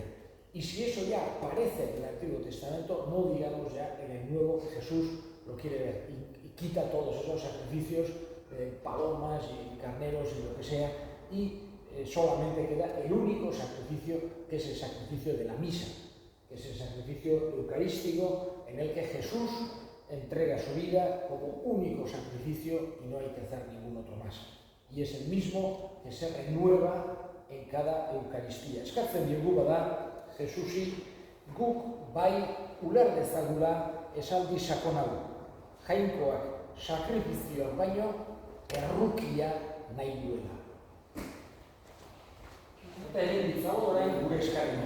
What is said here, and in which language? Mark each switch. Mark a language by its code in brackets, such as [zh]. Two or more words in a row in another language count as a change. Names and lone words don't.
[es] Y si eso ya aparece en el Antiguo Testamento, no digamos ya en el Nuevo, que Jesús lo quiere ver y quita todos esos sacrificios, palomas y carneros y lo que sea, y solamente queda el único sacrificio, que es el sacrificio de la misa, que es el sacrificio eucarístico en el que Jesús entrega su vida como único sacrificio y no hay que hacer ningún otro más. Y es el mismo que se renueva en cada Eucaristía. [eu] Eskatzen diogu bada, Jesusi guk bai uler dezagula esaldi sakon hau. Jainkoak sakrifizioak baino errukia nahi duela. Eta egin ditzago orain gure eskari.